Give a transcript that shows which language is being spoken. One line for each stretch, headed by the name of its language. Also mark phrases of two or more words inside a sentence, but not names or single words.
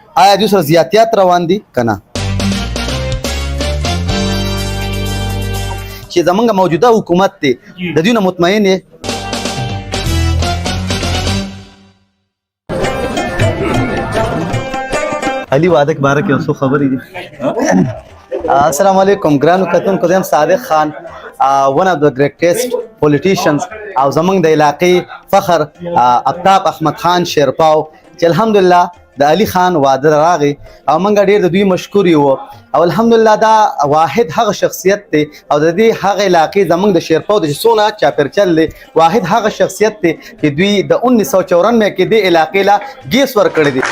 Pashto: آیا دوی سره زیاتیات روان دي که نه؟ چې زمونږ موجوده حکومت دی د دوی نه مطمئن یې؟ علي واده کې باره کې یو څو خبرې دي. السلام علیکم ګرانو کتونکو، زه یم صادق خان،
English: one of the greatest politicians
Pashto: او زمونږ د علاقې فخر آفتاب احمد خان شیرپاو چې الحمدلله د علي خان واده راغی او موږ ډېر د دوی مشکور یو او الحمدلله دا واحد هغه شخصیت دی او د دې هغه علاقې زموږ د شیرپاو د څونه چاپېرچل دی واحد هغه شخصیت دی چې دوی د 1994 کې دې علاقې لا ګیس ورکړی دی.